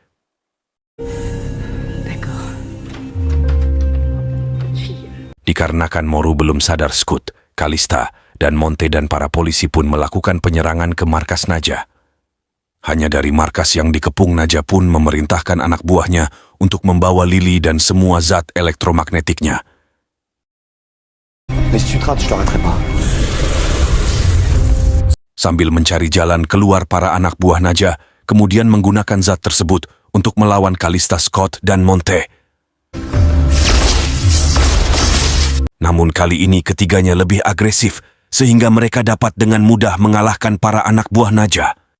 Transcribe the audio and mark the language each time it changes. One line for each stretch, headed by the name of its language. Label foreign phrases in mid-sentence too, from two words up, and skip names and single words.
Indonesian: Dikarenakan Moru belum sadar, Scoot, Kalista, dan Monte dan para polisi pun melakukan penyerangan ke markas naga. Hanya dari markas yang dikepung, naga pun memerintahkan anak buahnya untuk membawa Lily dan semua zat elektromagnetiknya.
French: Mais si tu te rates, je t'arrêterai pas.
Indonesian: Sambil mencari jalan keluar, para anak buah naga kemudian menggunakan zat tersebut untuk melawan Kalista, Scott, dan Monte. Namun kali ini ketiganya lebih agresif, sehingga mereka dapat dengan mudah mengalahkan para anak buah naga.